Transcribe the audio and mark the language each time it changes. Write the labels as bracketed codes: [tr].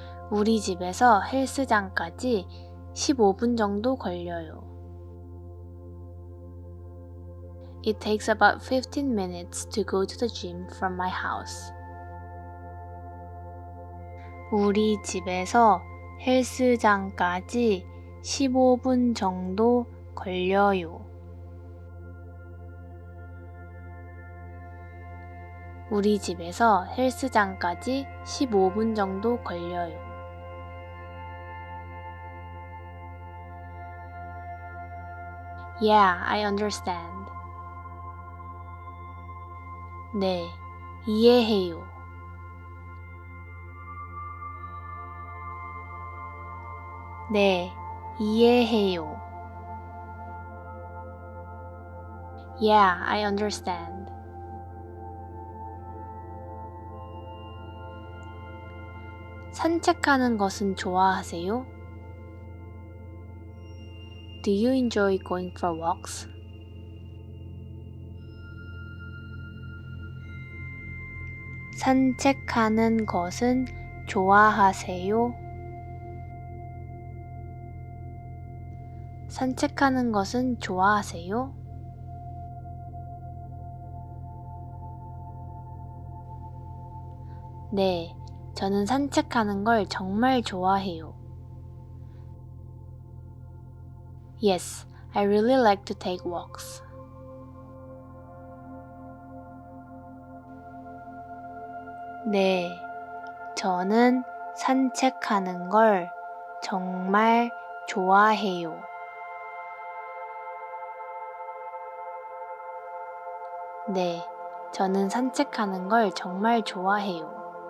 [ko] 우리 집에서 헬스장까지 15분 정도 걸려요. [en] It takes about 15 minutes to go to the gym from my house. [ko] 우리 집에서 헬스장까지 15분 정도 걸려요. 우리 집에서 헬스장까지 15분 정도 걸려요. [en] Yeah, I understand. [ko] 네, 이해해요. 네, 이해해요. [en] Yeah, I understand. [ko] 산책하는 것은 좋아하세요? [en] Do you enjoy going for walks? [ko] 산책하는 것은 좋아하세요? 산책하는 것은 좋아하세요? 네, 저는 산책하는 걸 정말 좋아해요. [en] Yes, I really like to take walks. [ko] 네, 저는 산책하는 걸 정말 좋아해요. 네, 저는 산책하는 걸 정말 좋아해요.